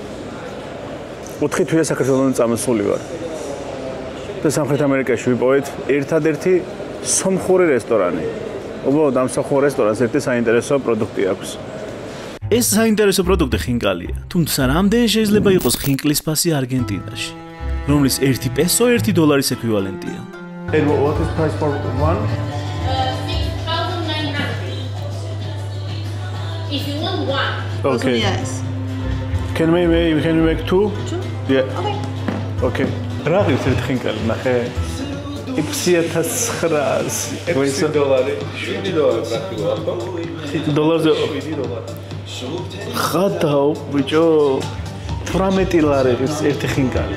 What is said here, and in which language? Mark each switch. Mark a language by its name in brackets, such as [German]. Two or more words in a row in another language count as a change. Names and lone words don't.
[Georgian] 4 თვეა საქართველოს წამოსული ვარ. და სამხრეთ ამერიკაში ვიპოვეთ ერთადერთი სომხური რესტორანი. უბრალოდ ამ სომხურ რესტორანს ერთი საინტერესო პროდუქტი აქვს. ეს საინტერესო პროდუქტი ხინკალია, თუმცა რამდენი შეიძლება იყოს ხინკლის ფასი არგენტინაში, რომლის 1 პესო $1 ეკვივალენტია. [English] And what is price for one? 6,900. If you want one. Okay. Yes. Can we make two? Two? Yeah. Okay. Okay. [Georgian] რა არის ერთ ხინკალი, ნახე. $6,900. $7 პრაქტიკულად. ხადაო ბიჭო 18 ლარი ერთი ხინკალი.